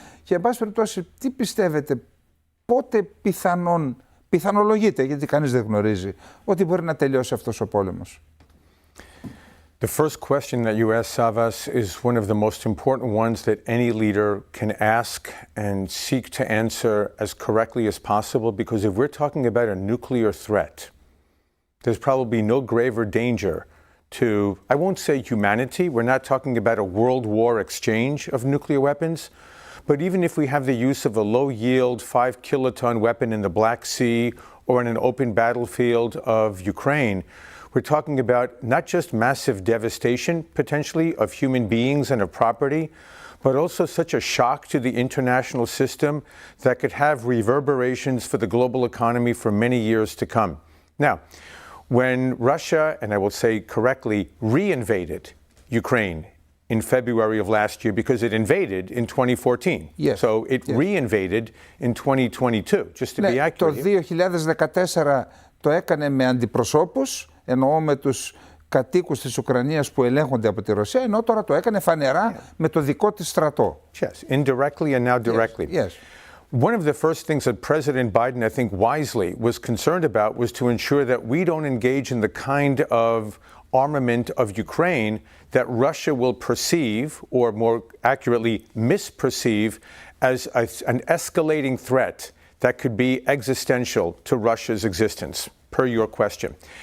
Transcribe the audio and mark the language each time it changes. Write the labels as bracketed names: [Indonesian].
[Greek] Και εν πάση περιπτώσει, τι πιστεύετε, πότε πιθανολογείται, γιατί κανείς δεν γνωρίζει, ότι μπορεί να τελειώσει αυτός ο πόλεμος? [English] The first question that you asked, Savvas, is one of the most important ones that any leader can ask and seek to answer as correctly as possible, because if we're talking about a nuclear threat, there's probably no graver danger to, I won't say humanity, we're not talking about a world war exchange of nuclear weapons, but even if we have the use of a low-yield 5-kiloton weapon in the Black Sea or in an open battlefield of Ukraine, we're talking about not just massive devastation, potentially, of human beings and of property, but also such a shock to the international system that could have reverberations for the global economy for many years to come. Now, when Russia, and I will say correctly, re-invaded Ukraine in February of last year, because it invaded in 2014. Yes. So it re-invaded in 2022, just to be accurate. [Greek] Το 2014 το έκανε με αντιπροσώπους, εννοώ με τους κατοίκους της Ουκρανίας που ελέγχονται από τη Ρωσία, ενώ τώρα το έκανε φανερά με το δικό της στρατό. [English] Yes, indirectly and now directly. Yes. One of the first things that President Biden, I think wisely, was concerned about was to ensure that we don't engage in the kind of armament of Ukraine that Russia will perceive, or more accurately misperceive, as an escalating threat that could be existential to Russia's existence, per your question.